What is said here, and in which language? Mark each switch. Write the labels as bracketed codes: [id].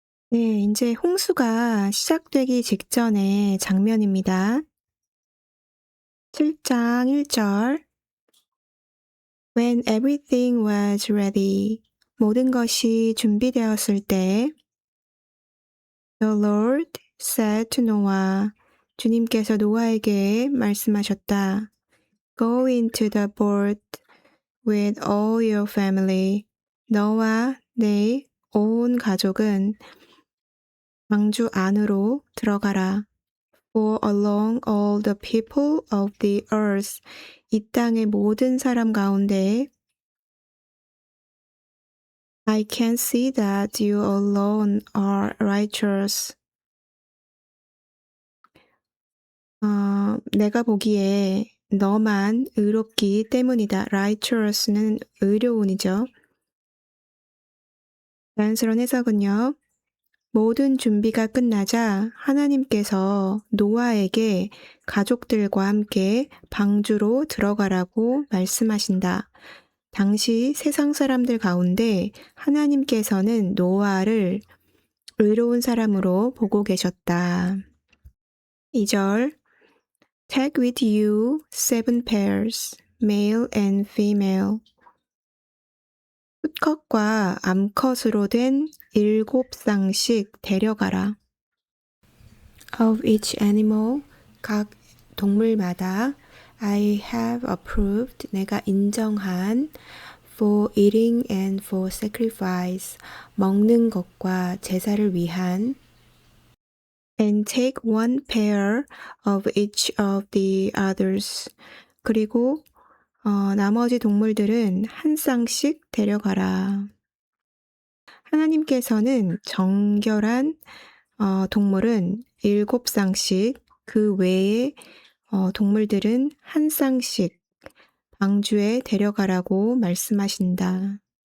[ko] 네, 이제 홍수가 시작되기 직전의 장면입니다. 7장 1절. [en] When everything was ready, [ko] 모든 것이 준비되었을 때, [en] The Lord said to Noah, [ko] 주님께서 노아에게 말씀하셨다. [en] Go into the boat with all your family. [ko] 너와 내 온 가족은 방주 안으로 들어가라. [en] For along all the people of the earth, [ko] 이 땅의 모든 사람 가운데 [en] I can see that you alone are righteous. [ko] 내가 보기에 너만 의롭기 때문이다. righteous는 의로운이죠. 자연스러운 해석은요. 모든 준비가 끝나자 하나님께서 노아에게 가족들과 함께 방주로 들어가라고 말씀하신다. 당시 세상 사람들 가운데 하나님께서는 노아를 의로운 사람으로 보고 계셨다. [en] 2절 Take with you 7 pairs, male and female. [ko] 수컷과 암컷으로 된 7쌍씩 데려가라. [en] Of each animal, [ko] 각 동물마다 [en] I have approved, [ko] 내가 인정한 [en] for eating and for sacrifice, [ko] 먹는 것과 제사를 위한 [en] and take 1 pair of each of the others. [ko] 그리고 나머지 동물들은 한 쌍씩 데려가라. 하나님께서는 정결한 동물은 7쌍씩, 그 외에 동물들은 한 쌍씩 방주에 데려가라고 말씀하신다.